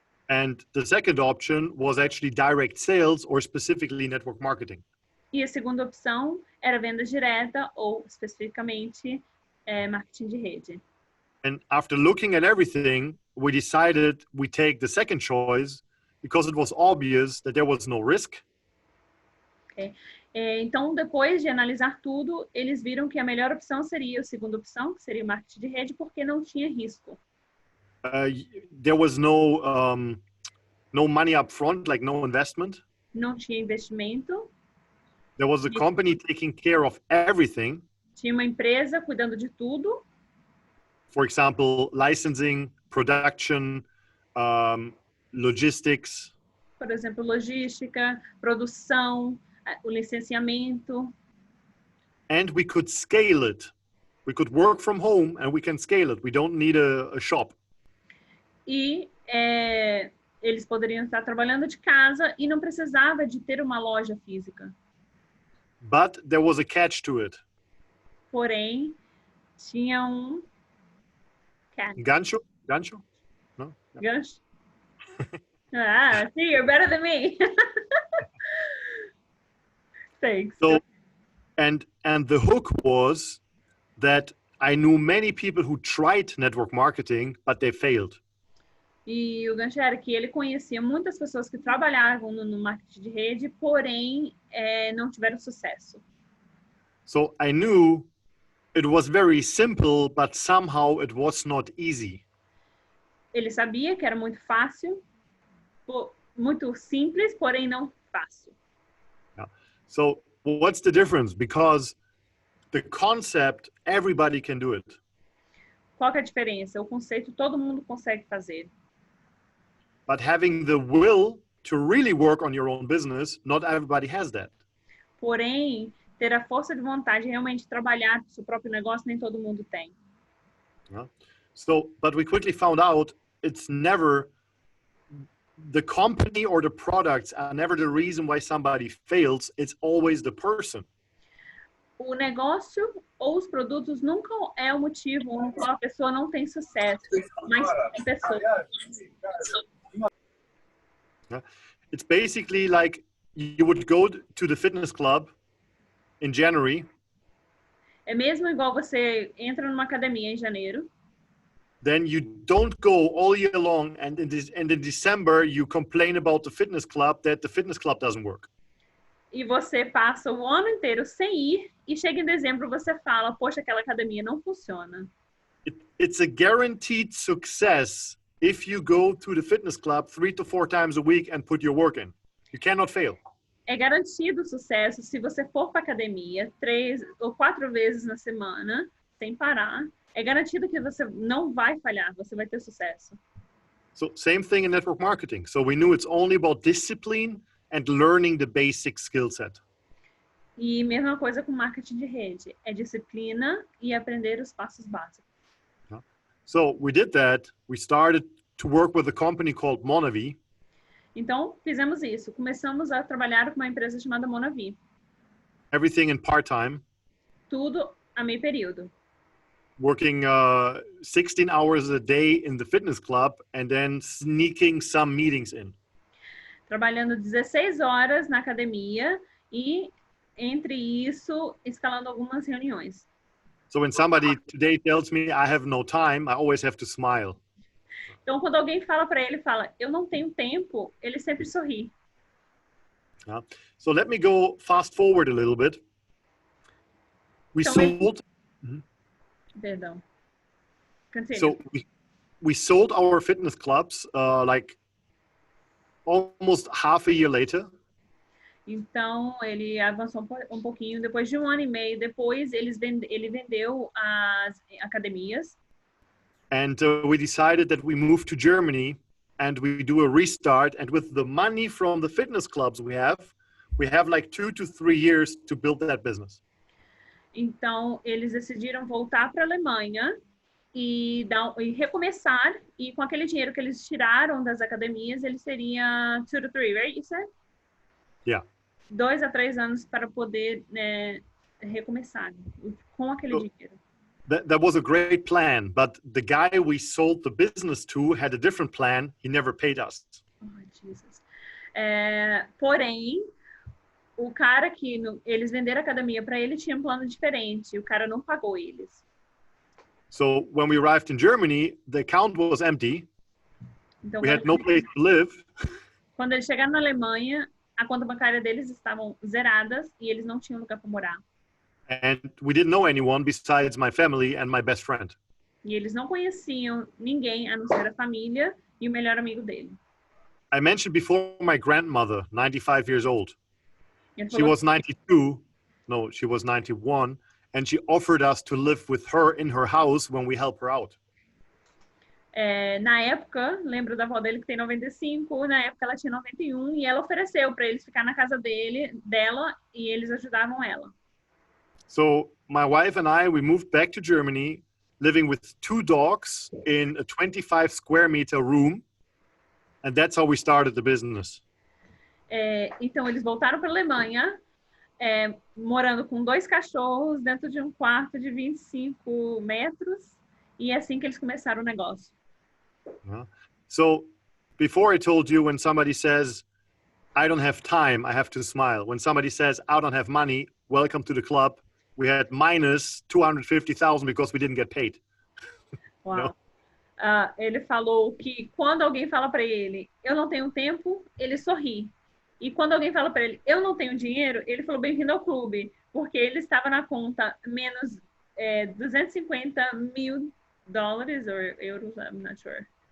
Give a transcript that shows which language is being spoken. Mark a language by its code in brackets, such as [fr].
[en] And the second option was actually direct sales or specifically network marketing. [pt] E a segunda opção era venda direta ou especificamente marketing de rede. [en] And after looking at everything, we decided we take the second choice because it was obvious that there was no risk. Okay. [pt] Então, depois de analisar tudo, eles viram que a melhor opção seria a segunda opção, que seria o marketing de rede, porque não tinha risco. [en] There was no money up front, like no investment. [pt] Não tinha investimento. [en] There was a company taking care of everything. [pt] Tinha uma empresa cuidando de tudo. [en] For example, licensing, production, logistics. [pt] Por exemplo, logística, produção, o licenciamento. [en] And we could scale it. We could work from home and we can scale it. We don't need a shop. [pt] E eles poderiam estar trabalhando de casa e não precisava de ter uma loja física. [en] But there was a catch to it. [pt] Porém, tinha catch. Gancho? Gancho? No? Gancho? [en] See, you're better than me. Thanks. So, and the hook was that I knew many people who tried network marketing, but they failed. [pt] E o gancho era que ele conhecia muitas pessoas que trabalhavam no marketing de rede, porém não tiveram sucesso. [en] So I knew it was very simple, but somehow it was not easy. [pt] Ele sabia que era muito fácil, muito simples, porém não fácil. [en] Yeah. So what's the difference? Because the concept, everybody can do it. [pt] Qual que é a diferença? O conceito todo mundo consegue fazer. [en] But having the will to really work on your own business, not everybody has that. [pt] Porém, ter a força de vontade de realmente trabalhar no seu próprio negócio, nem todo mundo tem. [en] Yeah. So, but we quickly found out it's never the company or the products are never the reason why somebody fails. It's always the person. [pt] O negócio ou os produtos nunca é o motivo no qual a pessoa não tem sucesso, mas a pessoa. [en] Yeah. It's basically like you would go to the fitness club in January [pt] É mesmo igual você entra numa academia em janeiro, [en] then you don't go all year long, and in December you complain about the fitness club that the fitness club doesn't work. [pt] e você passa o ano inteiro sem ir, e chega em dezembro você fala, poxa, aquela academia não funciona. [en] It's a guaranteed success if you go to the fitness club 3 to 4 times a week and put your work in. You cannot fail. [pt] É garantido o sucesso se você for para academia 3 ou 4 vezes na semana, sem parar. É garantido que você não vai falhar, você vai ter sucesso. [en] So same thing in network marketing. So we knew it's only about discipline and learning the basic skill set. [pt] E mesma coisa com marketing de rede. É disciplina e aprender os passos básicos. [en] So we did that. We started to work with a company called Monavi. [pt] Então, fizemos isso. Começamos a trabalhar com uma empresa chamada Monavi. [en] Everything in part-time. [pt] Tudo a meio período. [en] Working 16 hours a day in the fitness club and then sneaking some meetings in. [pt] Trabalhando 16 horas na academia e, entre isso, escalando algumas reuniões. [en] So when somebody today tells me I have no time, I always have to smile. [pt] Então, quando alguém fala para ele, fala, eu não tenho tempo, ele sempre sorri. [en] So let me go fast forward a little bit. We [pt] Então, [en] sold. [pt] Perdão. Continue. [en] So we sold our fitness clubs like almost half a year later. [pt] Então, ele avançou um pouquinho. Depois de um ano e meio depois, ele vendeu as academias. [en] And we decided that we move to Germany and we do a restart. And with the money from the fitness clubs we have like 2 to 3 years to build that business. [pt] Então, eles decidiram voltar para a Alemanha e recomeçar. E com aquele dinheiro que eles tiraram das academias, ele seria 2 [en] to 3, right? You said? Yeah. [pt] 2 a 3 anos para poder recomeçar com aquele dinheiro. [en] That was a great plan, but the guy we sold the business to had a different plan. He never paid us. Oh, Jesus. [pt] Porém, o cara que eles venderam a academia para ele tinha um plano diferente. O cara não pagou eles. [en] So when we arrived in Germany, the account was empty. [pt] Então, [en] we had no place to live. [pt] Quando eles chegaram na Alemanha, a conta bancária deles estavam zeradas e eles não tinham lugar para morar. [en] And we didn't know anyone besides my family and my best friend. [pt] E eles não conheciam ninguém a não ser a família e o melhor amigo dele. [en] I mentioned before my grandmother, 95 years old. She [pt] Falou, [en] was 92. No, she was 91. And she offered us to live with her in her house when we help her out. [pt] Na época, lembro da avó dele que tem 95, na época ela tinha 91 e ela ofereceu para eles ficar na casa dela e eles ajudavam ela. [en] So my wife and I, we moved back to Germany, living with 2 dogs in a 25 square meter room. And that's how we started the business. [pt] Então, eles voltaram para a Alemanha, morando com 2 cachorros dentro de um quarto de 25 metros. E é assim que eles começaram o negócio. [en] So before I told you, when somebody says, I don't have time, I have to smile. When somebody says, I don't have money, welcome to the club. We had minus 250,000 because we didn't get paid. [pt] Uau. Ele falou que quando alguém fala para ele, eu não tenho tempo, ele sorri. E quando alguém fala para ele, eu não tenho dinheiro, ele falou, bem-vindo ao clube. Porque ele estava na conta menos 250 mil dólares ou euros, [en] I'm not sure.